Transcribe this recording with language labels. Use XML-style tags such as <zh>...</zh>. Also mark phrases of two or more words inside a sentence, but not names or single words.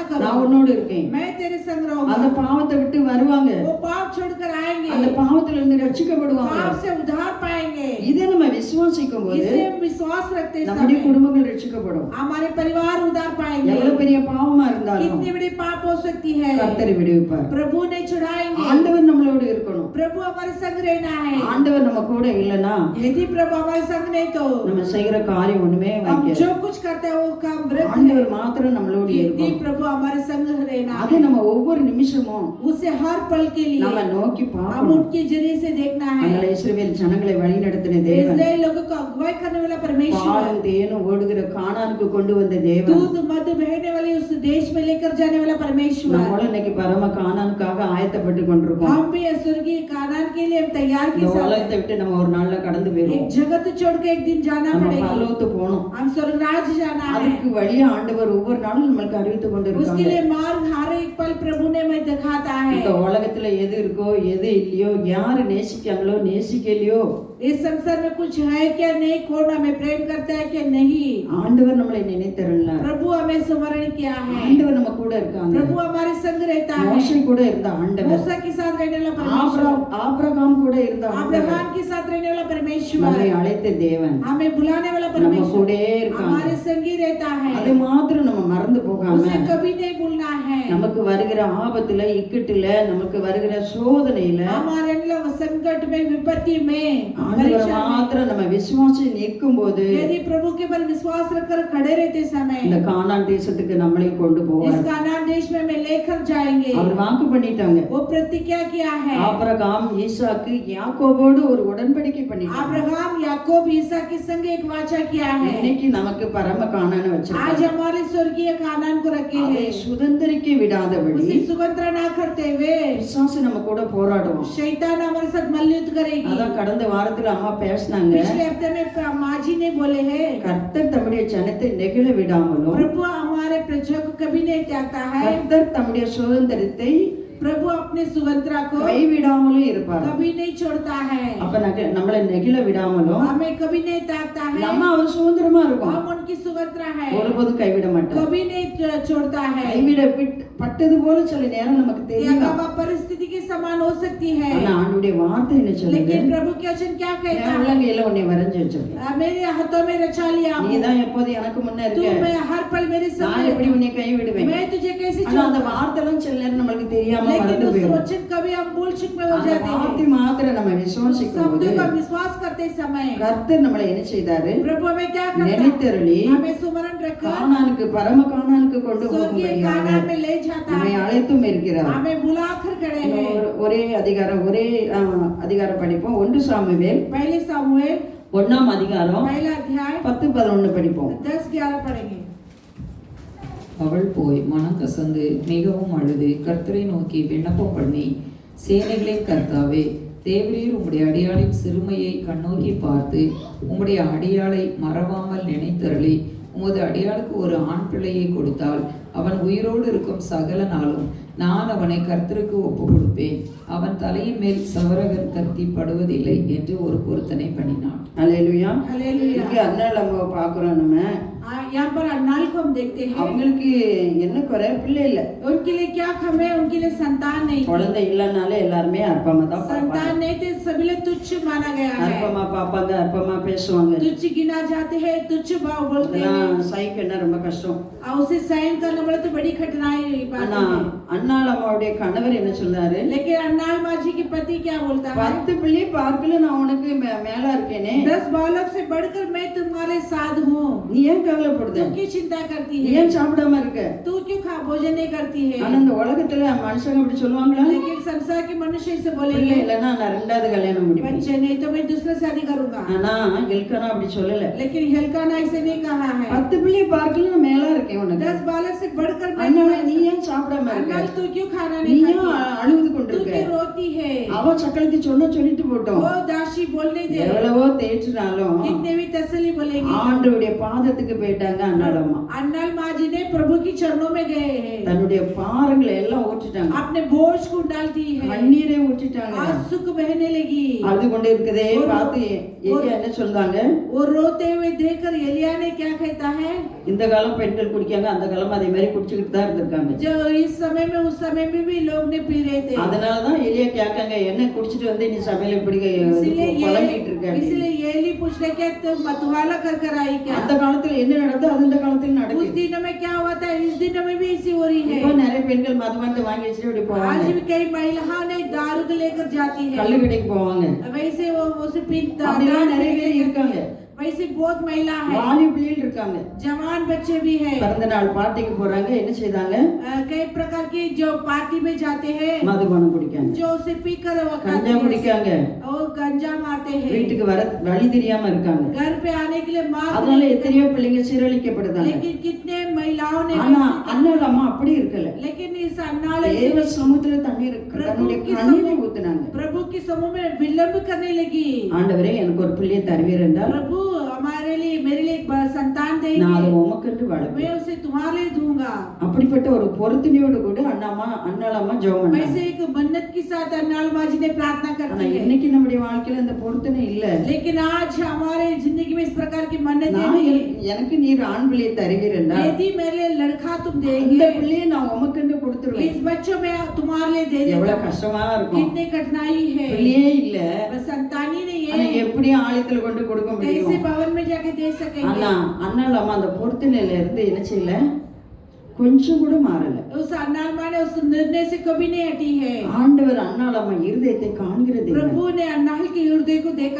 <ta>நான்</ta> <hi>करो,</hi> <ta>உன்னோடு இருக்கேன்.</ta> <hi>मैं तेरे संग</hi> <ta>அந்த</ta> <hi>रहूंगा।</hi> <ta>பாவத்தை விட்டு வருவாங்க.</ta> <hi>वो पाप छोड़कर आएंगे,</hi> <ta>அந்த பாவத்துல இருந்து ரட்சிக்கப்படுவாங்க.</ta> <hi>पाप से उद्धार पाएंगे।</hi> <ta>இதை நம்ம விசுவாசிக்கும் போது</ta> <hi>इसे हम विश्वास रखते</hi> <ta>நம்முடைய</ta> <hi>समय</hi> <ta>குடும்பங்கள் ரட்சிக்கப்படும்.</ta> <hi>हमारे परिवार उद्धार पाएंगे।</hi> <ta>எவ்வளவு பெரிய பாவமா இருந்தாலும்</ta> <hi>कितनी बड़ी पाप हो सकती है,</hi> <ta>கர்த்தர் விடுவிப்பார்.</ta> <hi>प्रभु ने छुड़ाएंगे।</hi> <ta>ஆண்டவர் நம்மளோடு இருக்கணும்.</ta> <hi>प्रभु हमारे संग रहना है।</hi> <ta>ஆண்டவர் நம்ம கூட இல்லைன்னா</ta> <hi>यदि प्रभु हमारे संग नहीं तो</hi> <ta>நம்ம செய்யற காரியம் ஒண்ணுமே</ta> <hi>हम</hi> <ta>வைக்காது.</ta> <hi>जो कुछ करते हैं वो काम व्यर्थ है।</hi> <ta>ஆண்டவர் மாத்திரம் நம்மளோடு</ta> <hi>यदि</hi> <ta>இருக்கணும்.</ta> <hi>प्रभु हमारे संग रहना</hi> <ta>அது</ta> <hi>है,</hi> <ta>நம்ம ஒவ்வொரு நிமிஷமும்</ta> <hi>उसे हर पल के</hi> <ta>நம்ம</ta> <hi>लिए</hi> <ta>நோக்கி</ta> <hi>हम</hi> <ta>பார்க்கணும்.</ta> <hi>उनके जरिए से देखना है।</hi> <ta>அதனால இஸ்ரவேல் ஜனங்களை வழிநடத்தின தேவன்,</ta> <hi>इस्राएल लोगों को अगुवाई करने वाला परमेश्वर,</hi> <ta>பாலும் தேனும் ஓடுகிற கானானுக்கு கொண்டு வந்த தேவன்,</ta> <hi>दूध मधु बहने वाले उस देश में लेकर जाने वाला परमेश्वर।</hi> <ta>நம்மளும் இன்னைக்கு பரம கானானுக்காக ஆயத்தப்பட்டு கொண்டிருக்கோம்.</ta> <hi>हम भी स्वर्गीय कानान के लिए हम तैयार के</hi> <ta>இந்த</ta> <hi>साथ</hi> <ta>உலகத்தை</ta> <hi>हैं।</hi> <ta>விட்டு நம்ம ஒரு நாள்ல கடந்து</ta> <hi>एक</hi> <ta>போயிருவோம்.</ta> <hi>जगत छोड़ के एक दिन जाना</hi> <ta>நம்ம</ta> <hi>पड़ेगा,</hi> <ta>பரலோகத்து போகணும்.</ta> <hi>हम स्वर्ग राज्य जाना है।</hi> <ta>அதுக்கு வழியா ஆண்டவர் ஒவ்வொரு நாளும் நம்மளுக்கு அறிவித்து கொண்டு</ta> <hi>उसके</hi> <ta>இருக்காங்க.</ta> <hi>लिए मार्ग हर एक पल प्रभु ने हमें दिखाता है।</hi> <ta>இந்த உலகத்துல எது இருக்கோ எது இல்லையோ, யாரு நேசிக்காங்களோ நேசிக்கலையோ,</ta> <hi>इस संसार में कुछ है क्या नहीं, कौन हमें प्रेम करता है क्या नहीं,</hi> <ta>ஆண்டவர் நம்மளை நினைத்தருள்ல.</ta> <hi>प्रभु हमें स्मरण किया है।</hi> <ta>ஆண்டவர் நம்ம கூட இருக்காங்க.</ta> <hi>प्रभु हमारे संग रहता है।</hi> <ta>மோசே கூட இருந்த ஆண்டவர்,</ta> <hi>मूसा के साथ रहने वाला परमेश्वर,</hi> <ta>ஆபிரகாம் கூட இருந்த ஆண்டவர்,</ta> <hi>अब्राहम के साथ रहने वाला परमेश्वर,</hi> <ta>நம்மை அழைத்த தேவன்</ta> <hi>हमें बुलाने वाला</hi> <ta>நம்ம</ta> <hi>परमेश्वर</hi> <ta>கூடயே இருக்காங்க.</ta> <hi>हमारे संगी रहता</hi> <ta>அது</ta> <hi>है।</hi> <ta>மாத்திரம் நம்ம மறந்து போகாம</ta> <hi>उसे कभी नहीं भूलना है।</hi> <ta>நமக்கு வருகிற ஆபத்துல, இக்கட்டுல, நமக்கு வருகிற சோதனையில</ta> <hi>हमारे लोग संकट में, विपत्ति में,</hi> <ta>ஆண்டவர்</ta> <hi>परीक्षा में,</hi> <ta>மாத்திரம் நம்ம விசுவாசி நிற்கும் போது</ta> <hi>यदि प्रभु के पर विश्वास रखकर खड़े रहते समय</hi> <ta>இந்த கானான் தேசத்துக்கு நம்மளை கொண்டு</ta> <hi>इस</hi> <ta>போவார்.</ta> <hi>कानान देश में हमें लेकर जाएंगे।</hi> <ta>அவர் வாக்கு பண்ணிட்டாங்க.</ta> <hi>वो प्रतिज्ञा किया है।</hi> <ta>ஆபிரகாம், ஈசாக்கு, யாக்கோபோடு ஒரு உடன்படிக்கை பண்ணிட்டாங்க.</ta> <hi>अब्राहम, याकूब, ईसा के संग एक वाचा किया है।</hi> <ta>இன்னைக்கு நமக்கு பரம கானான</ta> <hi>आज</hi> <ta>வச்சிருக்காங்க.</ta> <hi>हमारे स्वर्गीय कानान को रखे</hi> <ta>அதை</ta> <hi>हैं।</hi> <ta>சுதந்திரிக்க விடாதபடி</ta> <hi>उसे सुगंधरा ना करते हुए</hi> <ta>பிசாசு நம்ம கூட போராடுவோம்.</ta> <hi>शैतान हमारे साथ मल्लयुद्ध करेगी।</hi> <ta>அதான் கடந்த வாரத்துல அம்மா பேசினாங்க.</ta> <hi>पिछले हफ्ते में माँ जी ने बोले हैं,</hi> <ta>கர்த்தர் தம்முடைய ஜனத்தை நெகிழ விடாமலும்,</ta> <hi>प्रभु हमारे प्रजा को कभी नहीं त्यागता है।</hi> <ta>கர்த்தர் தம்முடைய சுதந்திரத்தை</ta> <hi>प्रभु अपने सुगंधरा को</hi> <ta>கைவிடாமலும் இருப்பார்.</ta> <hi>कभी नहीं छोड़ता है।</hi> <ta>அப்ப நம்மளை நெகிழ விடாமலும்</ta> <hi>हमें कभी नहीं त्यागता है।</hi> <ta>நம்ம அவர் சுதந்திரமா இருக்கும்.</ta> <hi>हम उनकी सुगंधरा है,</hi> <ta>ஒருபோதும் கைவிட மாட்டார்.</ta> <hi>कभी नहीं छोड़ता है।</hi> <ta>பட்டது போல சில நேரம் நமக்கு தெரியும்.</ta> <hi>त्यागा परिस्थिति के समान हो सकती है,</hi> <ta>ஆனா ஆண்டுடைய வார்த்தை என்ன சொல்லுது?</ta> <hi>लेकिन प्रभु के वचन क्या कहता</hi> <ta>என்</ta> <hi>है?</hi> <ta>உள்ளங்கையில உன்னை வரைஞ்சு வச்சிருக்கேன்.</ta> <hi>मेरे हाथों में रचा लिया हूँ,</hi> <ta>நீதான் எப்போது எனக்கு முன்ன</ta> <hi>तू</hi> <ta>இருக்க.</ta> <hi>मैं हर पल मेरे</hi> <ta>நான்</ta> <hi>साथ,</hi> <ta>எப்படி உன்னை கைவிடுவேன்?</ta> <hi>मैं तुझे कैसे</hi> <ta>ஆனா அந்த</ta> <hi>छोड़ूंगा?</hi> <ta>வார்த்தை எல்லாம் சில நேரம் நமக்கு தெரியாம</ta> <hi>लेकिन</hi> <ta>மறந்து</ta> <hi>उस</hi> <ta>போயிடும்.</ta> <hi>वचन कभी हम भूल चुक में हो</hi> <ta>அந்த</ta> <hi>जाते</hi> <ta>வார்த்தை</ta> <hi>हैं।</hi> <ta>மாத்திரம் நம்ம விசுவாசிக்கும் போது</ta> <hi>शब्दों का विश्वास करते समय</hi> <ta>கர்த்தர் நம்மளை என்ன செய்தாரு?</ta> <hi>प्रभु हमें क्या करता है?</hi> <ta>நினைத்தருளி</ta> <hi>हमें सुमरण रखकर</hi> <ta>கானானுக்கு, பரம கானானுக்கு கொண்டு</ta> <hi>स्वर्गीय</hi> <ta>போகும்படியாக</ta> <hi>कानान में ले जाता</hi> <ta>நம்மை</ta> <hi>है,</hi> <ta>அழைத்தும் இருக்கிறார்.</ta> <hi>हमें बुलाकर खड़े हैं।</hi> <ta>ஒரே அதிகாரம் ஒரே அதிகாரம் படிப்போம். 1 சாமுவேல்</ta> <hi>पहले सामुएल</hi> <ta>1ஆம் அதிகாரம்</ta> <hi>पहला अध्याय</hi> <ta>10-11 படிப்போம்.</ta> <hi>10-11 पढ़ेंगे।</hi> <ta>அவள் போய் மனம் கசந்து மிகவும் அழுது கர்த்தரை நோக்கி விண்ணப்பம் பண்ணி, சேனைகளின் கர்த்தாவே, தேவரீர் உம்முடைய அடியாளின் சிறுமையை கண்ணோக்கி பார்த்து உம்முடைய அடியாளை மறவாமல் நினைத்தருளி உமது அடியாளுக்கு ஒரு ஆண் பிள்ளையை கொடுத்தால் அவன் உயிரோடு இருக்கும் சகல நாளும் நான் அவனை கர்த்தருக்கு ஒப்பு கொடுப்பேன், அவன் தலையின் மேல் சவரகர் கத்தி படுவதில்லை என்று ஒரு பொருத்தனை பண்ணினான். அல்லேலூயா.</ta> <hi>हालेलुया।</hi> <ta>இங்க அண்ணாள் அம்மாவை பார்க்குறோம். நம்ம</ta> <hi>यहाँ पर अन्नाल को हम देखते हैं,</hi> <ta>அவங்களுக்கு என்ன குறை? பிள்ளை இல்லை.</ta> <hi>उनके लिए क्या कम है? उनके लिए संतान नहीं थी।</hi> <ta>குழந்தை இல்லைனாலே எல்லாருமே அற்பமா தான்</ta> <hi>संतान</hi> <ta>பார்ப்பாங்க.</ta> <hi>नहीं थे, सभी लोग तुच्छ माना गया है,</hi> <ta>அற்பமா பார்ப்பாங்க, அற்பமா பேசுவாங்க.</ta> <hi>तुच्छ गिना जाते हैं, तुच्छ भाव बोलते हैं,</hi> <ta>இதெல்லாம் சகிக்கன்னா ரொம்ப கஷ்டம்.</ta> <hi>और उसे सहन करना पड़े तो बड़ी कठिनाई बात</hi> <ta>ஆனா</ta> <hi>है।</hi> <ta>அண்ணாள் அம்மாவுடைய கணவர் என்ன சொல்றாரு?</ta> <hi>लेकिन अन्नाल माझी के पति क्या बोलता है?</hi> <ta>10 பிள்ளை பார்க்கல, நான் உனக்கு மேலா இருக்கேனே,</ta> <hi>10 बालक से बढ़कर मैं तुम्हारे साथ हूँ,</hi> <ta>நீ ஏன் கவலைப்படுத?</ta> <hi>तू क्यों चिंता करती</hi> <ta>நீ</ta> <hi>है?</hi> <ta>ஏன் சாப்பிடாம இருக்க?</ta> <hi>तू क्यों भोजन नहीं करती है?</hi> <ta>ஆனா இந்த உலகத்துல மனுஷங்க அப்படி சொல்லுவாங்களா?</ta> <hi>लेकिन संसार के मनुष्य से</hi> <ta>பிள்ளை</ta> <hi>बोलेंगे,</hi> <ta>இல்லைன்னா நான் 2வது கல்யாணம் முடிப்பேன்.</ta> <hi>बच्चे नहीं तो मैं दूसरे शादी करूंगा।</hi> <ta>ஆனா எல்கானா அப்படி சொல்லல.</ta> <hi>लेकिन हेल्काना ऐसे नहीं कहा है,</hi> <ta>10 பிள்ளை பார்க்கல, நான் மேலா இருக்கேன் உனக்கு.</ta> <hi>10 बालक से बढ़कर मैं</hi> <ta>அதனால</ta> <hi>तुम्हारे</hi> <ta>நீ</ta> <hi>साथ-</hi> <ta>ஏன் சாப்பிடாம இருக்க?</ta> <hi>अन्नाल तू क्यों खाना</hi> <ta>நீ</ta> <hi>नहीं</hi> <ta>ஏன்</ta> <hi>खाती?</hi> <ta>அழுது</ta> <hi>तू</hi> <ta>கொண்டிருக்க?</ta> <hi>क्यों रोती है?</hi> <ta>அவ சக்கலத்தி சொல்லிட்டு போட்டோம்.</ta> <hi>वो दासी बोलने दे,</hi> <ta>எவ்வளவோ தேய்ச்சினாலும்</ta> <hi>कितने भी तसल्ली बोलेंगे।</hi> <ta>ஆண்டவருடைய பாதத்துக்கு போயிட்டாங்க அண்ணாள் அம்மா.</ta> <hi>अन्नाल माजी ने प्रभु की चरणों में गए हैं,</hi> <ta>தன்னுடைய பாரங்களை எல்லாம் ஊற்றிட்டாங்க,</ta> <hi>अपने बोझ को डाल दी है,</hi> <ta>கண்ணீரை ஊற்றிட்டாங்க.</ta> <hi>आंसू को बहने लगी।</hi> <ta>அழுது கொண்டு இருக்கதே பார்த்து எலியா என்ன சொல்றாங்க?</ta> <hi>वो रोते हुए देखकर एलिया ने क्या कहता है?</hi> <ta>இந்த காலம் பெண்கள் குடிக்காங்க, அந்த காலம் அதே மாதிரி குடிச்சுக்கிட்டு தான் இருந்திருக்காங்க.</ta> <hi>जो इस समय में उस समय में भी लोग ने पी रहे थे,</hi> <ta>அதனாலதான் எலியா கேட்காங்க, என்ன குடிச்சிட்டு வந்து நீ சபையில இப்படி புலம்பிட்டு இருக்க?</ta> <hi>इसलिए एली पूछने के तुम मतवाला कर कर आई क्या?</hi> <ta>அந்த காலத்துல என்ன நடந்தோ அது இந்த காலத்துல</ta> <hi>उस</hi> <ta>நடக்குது.</ta> <hi>दिनों में क्या हुआ था, इस दिनों में भी इसी हो रही है।</hi> <ta>இப்போ நிறைய பெண்கள் மதுபானத்தை வாங்கி வச்சுட்டு இப்படி</ta> <hi>आज</hi> <ta>போவாங்க,</ta> <hi>भी कई महिलाओं ने दारू को लेकर जाती है,</hi> <ta>கள்ளு கடைக்கு போவாங்க.</ta> <hi>वैसे वो उसे</hi> <ta>அப்படிலாம் நிறைய பேர் இருக்காங்க.</ta> <hi>वैसे बहुत महिला है,</hi> <ta>வாலி பிள்ளைகள் இருக்காங்க.</ta> <hi>जवान बच्चे भी है,</hi> <ta>பிறந்த நாள் பார்ட்டிக்கு போறாங்க, என்ன செய்தாங்க?</ta> <hi>कई प्रकार की जो पार्टी में जाते हैं,</hi> <ta>மதுபானம் குடிக்காங்க,</ta> <hi>जो उसे पीकर वो</hi> <ta>கஞ்சா</ta> <hi>खाते हैं,</hi> <ta>குடிக்காங்க,</ta> <hi>और गंजा मारते हैं,</hi> <ta>வீட்டுக்கு வர வழி தெரியாம இருக்காங்க.</ta> <hi>घर पे आने के लिए मार</hi> <ta>அதனால</ta> <hi>देते हैं।</hi> <ta>எத்தனையோ பிள்ளைங்க சீரழிக்கப்படுதாங்க.</ta> <hi>लेकिन कितने महिलाओं ने</hi> <ta>ஆனா அண்ணாள் அம்மா அப்படி இருக்கல.</ta> <hi>लेकिन इस अन्नाल</hi> <ta>தேவ சமூகத்துல தண்ணீர் தன்னுடைய கண்ணீரை ஊத்துனாங்க.</ta> <hi>प्रभु के समूह में विलंब करने लगी।</hi> <ta>ஆண்டவரே எனக்கு ஒரு பிள்ளையை தருவீர் என்றால்</ta> <hi>प्रभु हमारे लिए मेरे लिए एक संतान</hi> <ta>நான்</ta> <hi>देंगे,</hi> <ta>அதை உமக்கென்று வளர்ப்பேன்.</ta> <hi>मैं उसे तुम्हारे लिए दूंगा।</hi> <ta>அப்படிப்பட்ட ஒரு பொருத்தனையோடு கூட அண்ணாள் அம்மா ஜெபம் பண்ணாங்க.</ta> <hi>वैसे एक मन्नत के साथ अन्नाल माजी ने प्रार्थना</hi> <ta>ஆனா</ta> <hi>करती है।</hi> <ta>இன்னைக்கு நம்முடைய வாழ்க்கையில இந்த பொருத்தனை இல்ல.</ta> <hi>लेकिन आज हमारे जिंदगी में इस प्रकार की मन्नतें</hi> <ta>நான்</ta> <hi>नहीं।</hi> <ta>எனக்கு நீர் ஆண் பிள்ளையை தருவீர் என்றால்</ta> <hi>यदि मेरे लिए लड़का तुम</hi> <ta>இந்த</ta> <hi>देंगे,</hi> <ta>பிள்ளையை நான் உமக்கென்று கொடுத்துருவேன்.</ta> <hi>इस बच्चों में तुम्हारे लिए दे</hi> <ta>எவ்வளவு</ta> <hi>देगा।</hi> <ta>கஷ்டமா இருக்கும்.</ta> <hi>कितनी कठिनाई है,</hi> <ta>பிள்ளையே இல்ல,</ta> <hi>बस संतानी नहीं</hi> <ta>ஆனா</ta> <hi>है,</hi> <ta>எப்படி ஆலயத்துல கொண்டு கொடுக்க</ta> <hi>कैसे</hi> <ta>முடியும்?</ta> <hi>भवन में जाके दे सकेंगे?</hi> <ta>ஆனா அண்ணாள் அம்மா அந்த பொருத்தனையில இருந்து என்ன செய்யல, கொஞ்சம் கூட மாறல.</ta> <hi>उस अन्नाल माँ ने उस निर्णय से कभी नहीं हटी है।</hi> <ta>ஆண்டவர் அண்ணாள் அம்மா இருதயத்தை காண்கிறது.</ta> <hi>प्रभु ने अन्नाल के हृदय को देखा</hi>